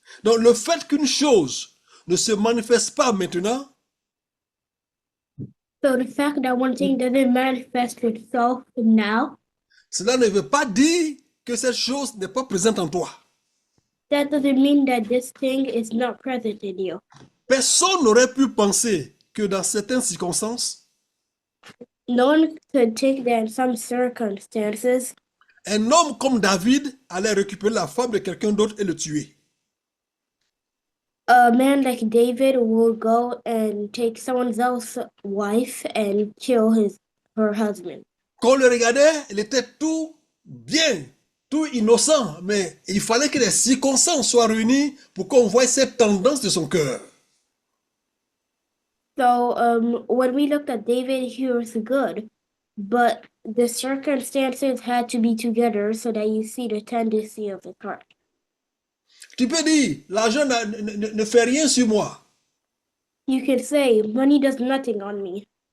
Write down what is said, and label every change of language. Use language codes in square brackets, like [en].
[fr] Donc, le fait qu'une chose ne se manifeste pas maintenant, [en] So the fact that one thing doesn't manifest itself now, [fr] cela ne veut pas dire que cette chose n'est pas présente en toi. [en] that doesn't mean that this thing is not present in you. [fr] Personne n'aurait pu penser que dans certaines circonstances, [en] No one could think that in some circumstances, [fr] un homme comme David allait récupérer la femme de quelqu'un d'autre et le tuer. [en] a man like David will go and take someone else's wife and kill her husband. [fr] Quand on le regardait, il était tout bien, tout innocent, mais il fallait que les circonstances soient réunies pour qu'on voie cette tendance de son cœur. [en] So when we looked at David, he was good, but the circumstances had to be together so that you see the tendency of his heart. [fr] Tu peux dire, l'argent ne fait rien sur moi. [en] You could say, money does nothing on me.